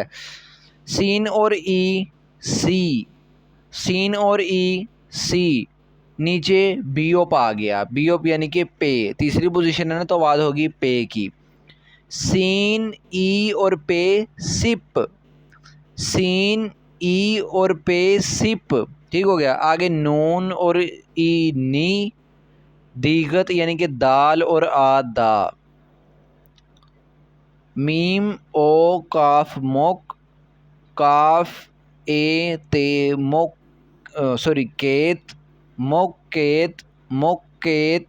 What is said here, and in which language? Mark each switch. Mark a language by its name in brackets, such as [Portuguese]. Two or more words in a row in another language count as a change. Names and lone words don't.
[Urdu] سین اور ای سی، سین اور ای سی، نیچے بیوپ آ گیا، بیوپ یعنی کہ پے، تیسری پوزیشن ہے نا، تو آواز ہوگی پے کی۔ سین ای اور پے سپ، سین ای اور پے سپ، ٹھیک ہو گیا. آگے نون اور ای نی، دیغت یعنی کہ دال اور آ دا، میم او کاف موک، کاف اے تے موک کیت، موک کیت، موک کیت،